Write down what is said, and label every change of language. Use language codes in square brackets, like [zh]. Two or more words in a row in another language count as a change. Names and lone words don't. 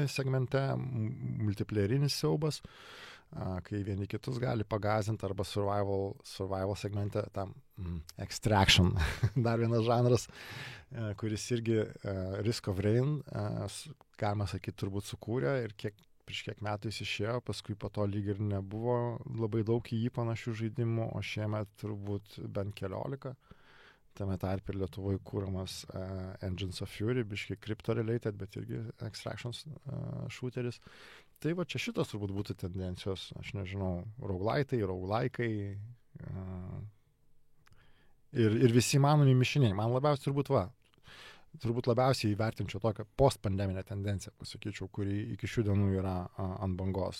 [lt] segmente, multiplayerinis siaubas, kai vieni kitus gali pagazinti, arba survival segmente tam Extraction, dar vienas žanras, kuris irgi Risk of Rain, galima sakyti, turbūt sukūrė ir prieš kiek metų jis išėjo, paskui po to lyg ir nebuvo labai daug į jį panašių žaidimų, o šiemet turbūt bent 14. Tame tarp ir Lietuvoje kūramas Engines of Fury, biškai crypto-related, bet irgi Extractions shooteris. Tai čia šitos turbūt būtų tendencijos, aš nežinau, roguelaikai ir visi manomi mišiniai. Man labiausiai turbūt labiausiai įvertinčiau tokią postpandeminę tendenciją, pasakyčiau, kuri iki šių dienų yra ant bangos.